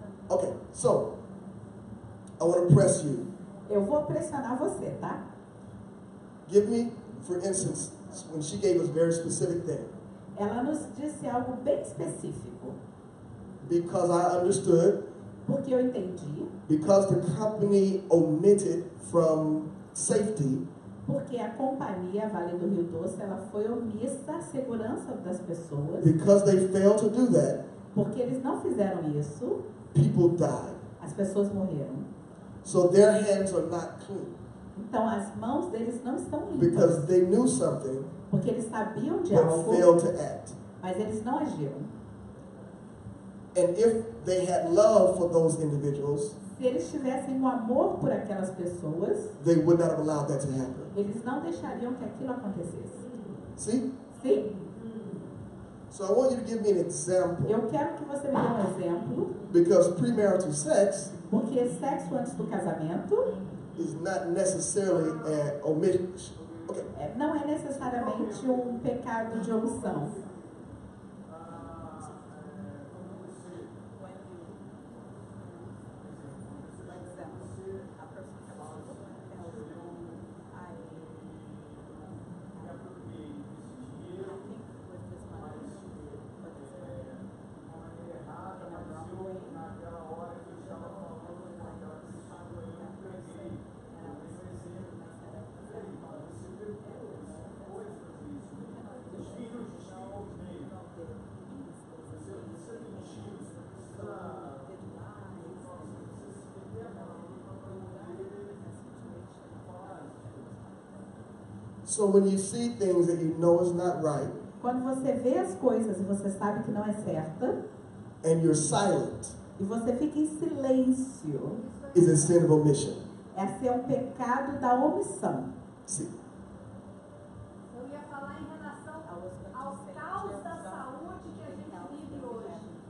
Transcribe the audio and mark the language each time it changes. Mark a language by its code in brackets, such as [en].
[en] Okay, so I want to press you. [pt] Eu vou pressionar você, tá? [en] Give me, for instance, when she gave us a very specific thing. [pt] Ela nos disse algo bem específico. [en] Because I understood. [pt] Porque eu entendi. [en] Because the company omitted from safety. [pt] Porque a companhia Vale do Rio Doce, ela foi omissa à segurança das pessoas. [en] Because they failed to do that. [pt] Porque eles não fizeram isso. [en] People died. [pt] As pessoas morreram. [en] So their hands are not clean. [pt] Então as mãos deles não estão limpas. [en] Because they knew something. [pt] Porque eles sabiam de [en] but [pt] algo. [en] Failed to act. [pt] Mas eles não agiram. [en] And if they had love for those individuals, [pt] se eles tivessem um amor por aquelas pessoas, [en] they would not have allowed that to happen. [pt] Eles não deixariam que aquilo acontecesse. [en] See? [pt] Sim. [en] So I want you to give me an example. [pt] Eu quero que você me dê um exemplo. [en] Because premarital sex, [pt] porque sexo antes do casamento, [en] is not necessarily an omission. Okay. [pt] Não é necessariamente um pecado de omissão. [en] So when you see things that you know is not right, [pt] quando você vê as coisas e você sabe que não é certa, [en] and you're silent, [pt] e você fica em silêncio, [en] is a sin of omission. [pt] Esse é um pecado da omissão. Sim. Eu ia falar em relação aos caos da saúde que a gente vive hoje.